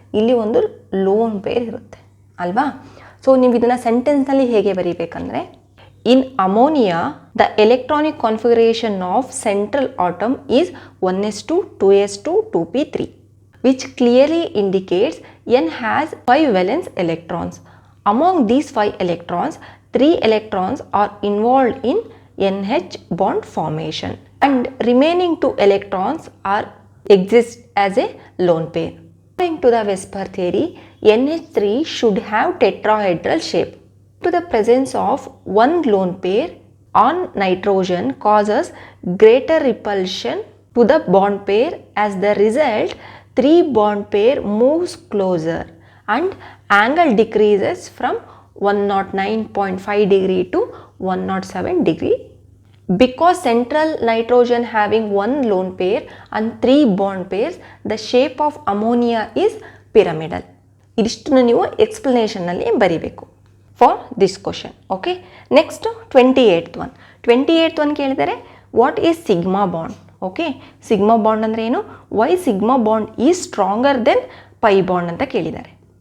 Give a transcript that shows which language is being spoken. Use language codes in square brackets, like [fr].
[kn] ಇಲ್ಲಿ ಒಂದು lone pair ಇರುತ್ತೆ ಅಲ್ವಾ. ಸೊ ನೀವು ಇದನ್ನು ಸೆಂಟೆನ್ಸ್ನಲ್ಲಿ ಹೇಗೆ ಬರೀಬೇಕಂದ್ರೆ, [en] In ammonia the electronic configuration of central atom is 1s2 2s2 2p3 which clearly indicates N has 5 valence electrons. Among these 5 electrons, 3 electrons are involved in NH bond formation and remaining 2 electrons exist as a lone pair. According to the Vesper theory, NH3 should have tetrahedral shape. To the presence of one lone pair on nitrogen causes greater repulsion to the bond pair. As the result, 3 bond pair moves closer and angle decreases from 109.5 degree to 107 degree. Because central nitrogen having one lone pair and 3 bond pairs, the shape of ammonia is pyramidal. [kn] ಇದಿಷ್ಟನ್ನು ನೀವು ಎಕ್ಸ್ಪ್ಲನೇಷನ್ನಲ್ಲಿ ಬರೀಬೇಕು [en] For this question. [kn] Okay, next 28th one. 28th one ಕೇಳಿದರೆ [en] What is sigma bond. Okay, sigma bond ಅಂದರೆ ಏನು, why sigma bond is stronger than pi bond [kn] ಅಂತ ಕೇಳಿದ್ದಾರೆ.